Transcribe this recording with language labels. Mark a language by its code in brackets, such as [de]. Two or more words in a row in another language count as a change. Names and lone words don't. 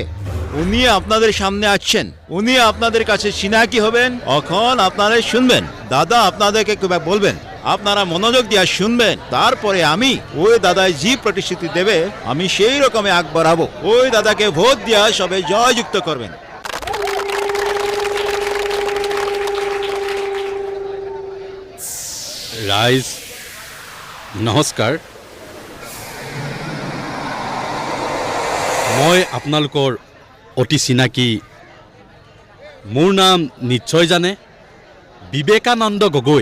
[bn] উনি আপনাদের সামনে আসছেন, উনি আপনাদের কাছে চিনাকি হবেন। এখন আপনারা শুনবেন, দাদা আপনাদেরকে বলবেন, আপনারা মনোযোগ দিয়ে শুনবেন। তারপরে আমি ওই দাদায় যে প্রতিশ্রুতি দেবে আমি সেই রকমে আগ বাড়াবো। ওই দাদাকে ভোট দিয়া সবে জয়যুক্ত করবেন। [as] ৰাইজ নমস্কাৰ। মই আপোনালোকৰ অতি চিনাকি, মোৰ নাম নিশ্চয় জানে, বিবেকানন্দ গগৈ।